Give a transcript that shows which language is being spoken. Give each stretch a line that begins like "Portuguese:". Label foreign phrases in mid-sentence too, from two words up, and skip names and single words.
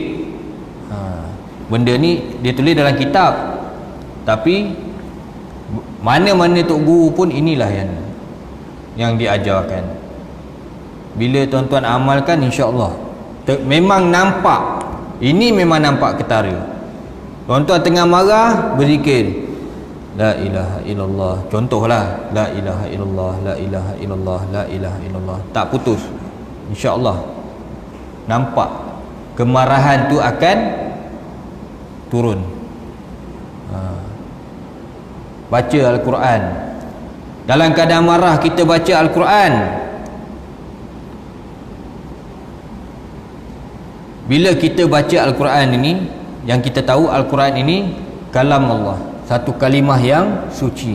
Malay: Benda ni dia tulis dalam kitab, tapi mana-mana tok guru pun inilah yang diajarkan. Bila tuan-tuan amalkan,
Arabic: إن شاء الله
Malay: memang nampak, ini memang nampak ketara. Tuan-tuan tengah marah berzikir
Arabic: لا إله إلا الله,
Malay: contohlah,
Arabic: لا إله إلا الله, لا إله إلا الله, لا إله إلا الله,
Malay: tak putus,
Arabic: إن شاء الله
Malay: nampak kemarahan tu akan turun. Baca Al-Quran. Dalam keadaan marah kita baca Al-Quran, bila kita baca Al-Quran ini, yang kita tahu Al-Quran ini kalam Allah, satu kalimah yang suci.